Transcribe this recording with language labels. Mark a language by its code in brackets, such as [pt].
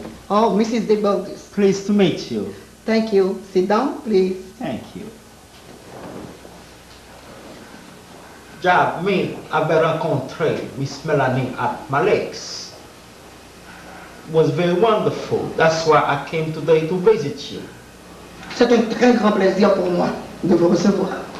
[en] Oh, Mrs. DeBogus. Pleased to meet you. Thank you. Sit down, please. Thank you. [fr] J'avais rencontré Miss Melanie [en] at [fr] Maлек's. [en] It was very wonderful. That's why I came today to visit you. [fr] C'est un très grand plaisir pour moi de vous recevoir.